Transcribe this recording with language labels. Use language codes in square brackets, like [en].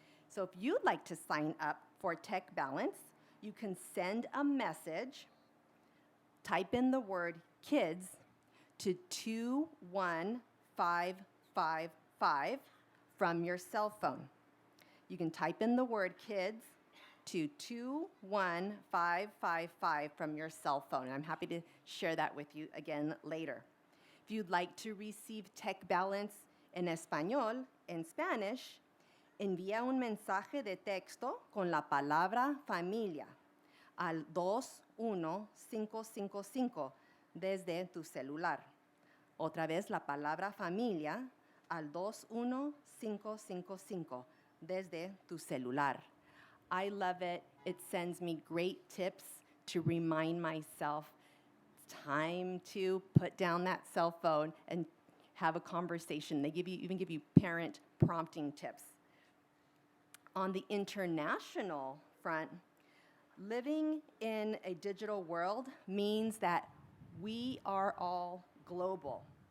[en] So if you'd like to sign up for Tech Balance, you can send a message, type in the word kids to 21555 from your cell phone. You can type in the word kids to 21555 from your cell phone. And I'm happy to share that with you again later. If you'd like to receive Tech Balance en español, en Spanish, [es] envía un mensaje de texto con la palabra familia al 21555 desde tu celular. Otra vez la palabra familia al 21555 desde tu celular. [en] I love it. It sends me great tips to remind myself it's time to put down that cell phone and have a conversation. They even give you parent prompting tips. On the international front, living in a digital world means that we are all global.